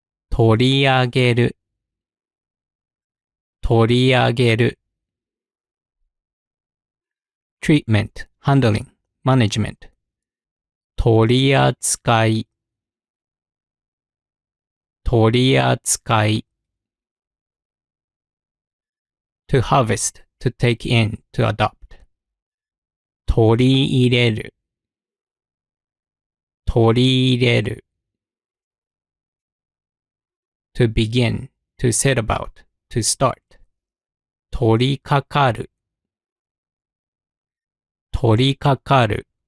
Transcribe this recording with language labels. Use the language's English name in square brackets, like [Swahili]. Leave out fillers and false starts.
[Japanese] 取り上げる、取り上げる。 [English] treatment, handling, management. [Japanese] 取り扱い、取り扱い。 [English] to harvest, to take in, to adopt. [Japanese] 取り入れる、取り入れる。 [English] to begin, to set about, to start. [Japanese] 取りかかる、取りかかる。